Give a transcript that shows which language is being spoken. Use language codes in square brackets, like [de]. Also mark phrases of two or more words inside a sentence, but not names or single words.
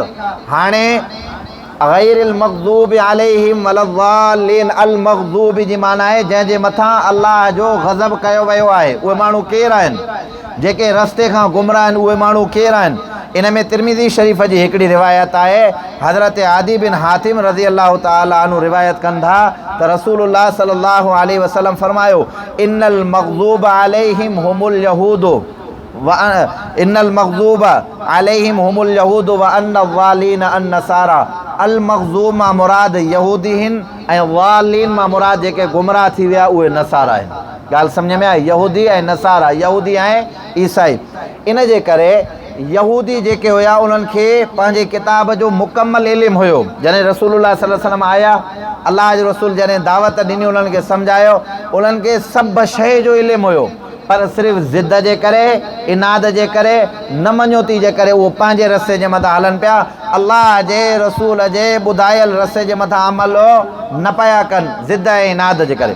[sd] हाणे [ar] غير المغضوب عليهم ولا الضالين, [sd] अल मग़ज़ूबि जी माना आहे जंहिंजे मथां अल्लाह जो ग़ज़ब कयो वियो आहे। उहे माण्हू केरु आहिनि? जेके रस्ते खां गुमराह आहिनि, उहे माण्हू केरु आहिनि? इन में तिरमिज़ी शरीफ़ जी हिकिड़ी रिवायत आहे। हज़रत आदि बिन हातिम [ar] رضي الله تعالى عنه [sd] रिवायत कनि था त रसूलुल्लाह [ar] صلى الله عليه وسلم [sd] फरमायो, [ar] إن المغضوب عليهم هم اليهود وإن المغضوب عليهم هم اليهود والضالين النصارى. [sd] अल मग़ज़ूब मां मुराद यहूदी आहिनि ऐं ज़ालीन मां मुराद जेके गुमराह थी विया उहे नसारा आहिनि। ॻाल्हि सम्झ में आई? यहूदी ऐं नसारा, यहूदी ऐं ईसाई। इन जे करे यहूदी जेके हुया उन्हनि खे पंहिंजे किताब जो मुकमल इल्मु हुयो। जॾहिं रसूलुल्लाह [ar] صلى الله عليه وسلم [sd] आया, अल्लाह जो रसूल जॾहिं दावत ॾिनी, उन्हनि खे सम्झायो, उन्हनि खे सभु शइ जो इल्मु हुयो, पर सिर्फ़ु ज़िद जे करे, इनाद जे करे, न मञोती जे करे उहो पंहिंजे रस्ते जे मथां हलनि पिया, अल्लाह जे रसूल जे ॿुधायल रस्ते जे मथां अमल न पिया कनि, ज़िद ऐं इनाद जे करे।